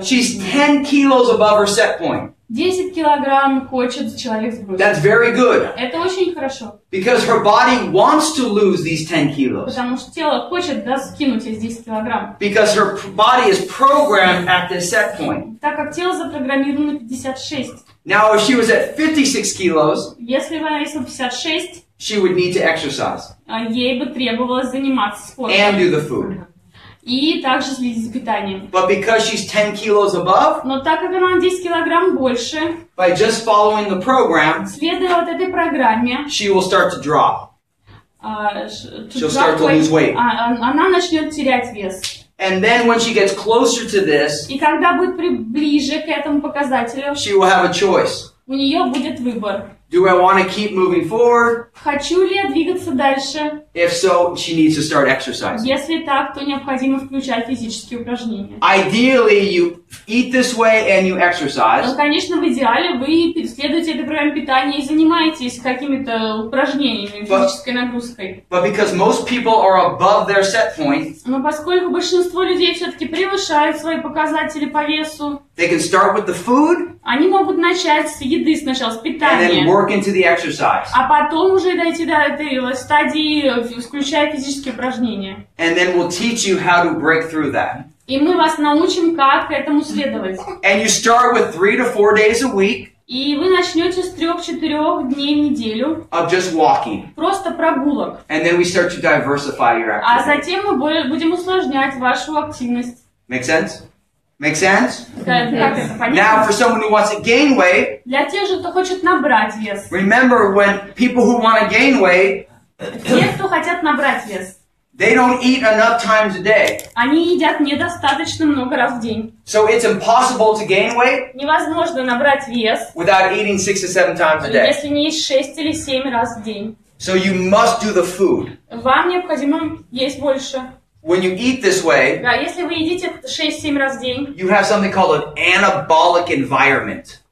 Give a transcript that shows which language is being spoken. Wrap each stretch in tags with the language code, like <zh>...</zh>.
<en>She's 10 kilos above her set point.</en> <ru>10 килограмм хочет человек сбросить.</ru> <en>That's very good.</en> <ru>Это очень хорошо.</ru> <en>Because her body wants to lose these 10 kilos.</en> <ru>Потому что тело хочет скинуть эти 10 килограмм.</ru> <en>Because her body is programmed at this set point.</en> <ru>Так как тело запрограммировано 56.</ru> <en>Now, if she was at 56 kilos,</en> <ru>если бы она весила 56,</ru> <en>she would need to exercise.</en> <ru>Ей бы требовалось заниматься спортом.</ru> <en>And do the food.</en> <ru>И также следить за питанием.</ru> <en>But because she's 10 kilos above,</en> <ru>но так как она 10 килограмм больше,</ru> <en>by just following the program,</en> <ru>следуя вот этой программе,</ru> <en>she will start to drop. She'll start to lose weight.</en> <ru>Она начнет терять вес.</ru> <en>And then when she gets closer to this,</en> <ru>и когда будет ближе к этому показателю,</ru> <en>she will have a choice.</en> <ru>у нее будет выбор.</ru> <en>Do I want to keep moving forward?</en> <ru>Хочу ли я двигаться дальше?</ru> <en>If so, she needs to start exercising.</en> <ru>Если так, то необходимо включать физические упражнения.</ru> <en>Ideally, you eat this way and you exercise.</en> <ru>Но, конечно, в идеале вы следуете этой программе питания и занимаетесь какими-то упражнениями, физической нагрузкой.</ru> <en>But because most people are above their set point,</en> <ru>но поскольку большинство людей все-таки превышают свои показатели по весу,</ru> <en>they can start with the food,</en> <ru>они могут начать с еды сначала, с питания,</ru> <en>and then work into the exercise.</en> <ru>А потом уже дойти до этой стадии, включая физические упражнения.</ru> <en>And then we'll teach you how to break through that.</en> <ru>И мы вас научим, как этому следовать.</ru> <en>And you start with 3 to 4 days a week.</en> <ru>И вы начнете с 3-4 дней в неделю.</ru> <en>Of just walking.</en> <ru>Просто прогулок.</ru> <en>And then we start to diversify your activity.</en> <ru>А затем мы будем усложнять вашу активность.</ru> <en>Make sense? Make sense?</en> <ru>Как это понятно?</ru> <en>Now, for someone who wants to gain weight,</en> <ru>для тех же, кто хочет набрать вес.</ru> <en>Remember, when people who want to gain weight,</en> <ru>те, кто хотят набрать вес,</ru> <en>they don't eat enough times a day.</en> <ru>Они едят недостаточно много раз в день.</ru> <en>So it's impossible to gain weight</en> <ru>невозможно набрать вес</ru> <en>without eating 6 to 7 times a day.</en> <ru>Если не есть 6 или 7 раз в день.</ru> <en>So you must do the food.</en> <ru>Вам необходимо есть больше.</ru> <en>When you eat this way,</en> <ru>если вы едите 6-7 раз в день,</ru> <en>you have something called an anabolic environment.</en>